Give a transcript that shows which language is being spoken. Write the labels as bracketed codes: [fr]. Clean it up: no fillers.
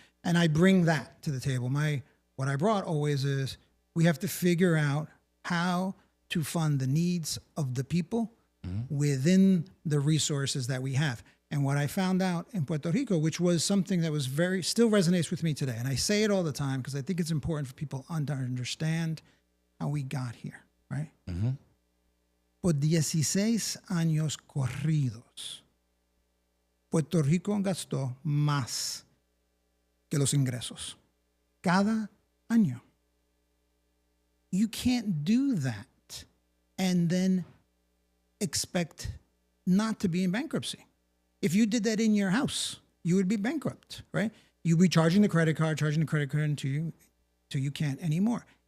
[en] And I bring that to the table. What I brought always is we have to figure out how to fund the needs of the people within the resources that we have. And what I found out in Puerto Rico, which was something that was still resonates with me today, and I say it all the time because I think it's important for people to understand how we got here, right? [es] Por 16 años corridos, Puerto Rico gastó más que los ingresos. Cada año. [en] You can't do that and then expect not to be in bankruptcy. If you did that in your house, you would be bankrupt, right? You'd be charging the credit card until you can't anymore.